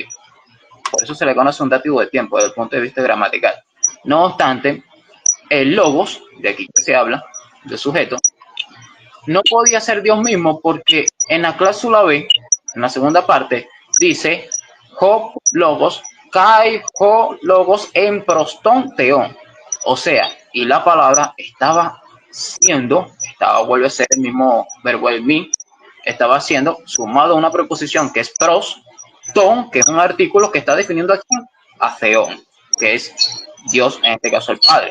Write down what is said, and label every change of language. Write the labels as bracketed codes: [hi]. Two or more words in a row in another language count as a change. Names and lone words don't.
[es] Por eso se le conoce un dativo de tiempo desde el punto de vista gramatical. No obstante, el logos, de aquí que se habla, de sujeto, no podía ser Dios mismo porque en la cláusula B, en la segunda parte, dice [el] ὁ λόγος, καὶ ὁ λόγος ἦν πρὸς τὸν θεόν. [es] O sea, y la palabra estaba vuelve a ser el mismo verbo el mi, estaba siendo sumado a una preposición que es [el] πρός, τόν, [es] que es un artículo que está definiendo aquí a theón, que es Dios, en este caso el Padre.